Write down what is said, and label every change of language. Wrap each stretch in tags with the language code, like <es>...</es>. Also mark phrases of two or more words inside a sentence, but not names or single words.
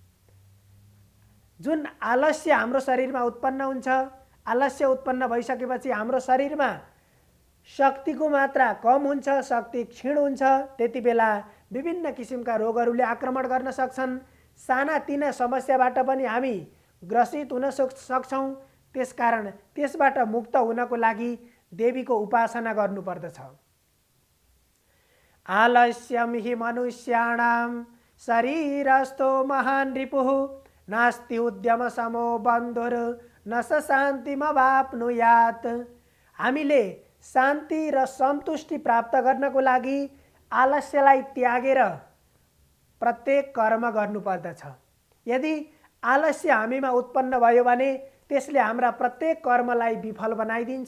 <ne>जुन आलस्य हाम्रो शरीरमा उत्पन्न हुन्छ, आलस्य उत्पन्न भइसकेपछि हाम्रो शरीरमा शक्तिको मात्रा कम हुन्छ, शक्ति क्षीण हुन्छ। त्यति बेला विभिन्न किसिमका रोगहरूले आक्रमण गर्न सक्छन्। सानातिना समस्याबाट पनि हामी ग्रसित हुन सक्छौँ। त्यसकारण त्यसबाट मुक्त हुनको लागि देवीको उपासना गर्नुपर्दछ।</ne> <sa>आलस्यम हि मनुष्याणां शरीरस्थो महान् रिपुः नास्ति उद्यम समो बन्धुर न स शान्तिमवाप्नुयात्।</sa> <ne>हामीले शान्ति र सन्तुष्टि प्राप्त गर्नको लागि आलस्यलाई त्यागेर प्रत्येक कर्म गर्नुपर्दछ। यदि आलस्य हामीमा उत्पन्न भयो भने त्यसले हाम्रा प्रत्येक कर्मलाई विफल बनाइदिन्छ।</ne>